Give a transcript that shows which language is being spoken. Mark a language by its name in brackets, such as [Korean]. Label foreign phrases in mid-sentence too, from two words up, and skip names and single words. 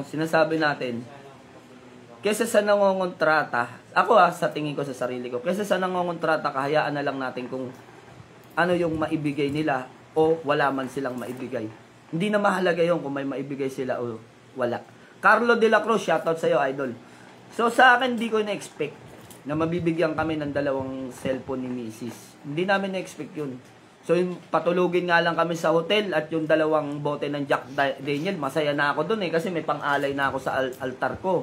[Filipino] Sinasabi natin, kesa sa nangongontrata, ako sa tingin ko sa sarili ko, kesa sa nangongontrata, kahayaan na lang natin kung ano yung maibigay nila o wala man silang maibigay. Hindi na mahalaga yun kung may maibigay sila o wala. Carlo de la Cruz, shoutout sa'yo, idol. So, sa akin, hindi ko na-expect na mabibigyan kami ng 2 cellphone ni Mrs. Hindi namin na-expect yun. So, patulugin nga lang kami sa hotel at yung 2 bote ng Jack Daniel, masaya na ako dun kasi may pang-alay na ako sa altar ko.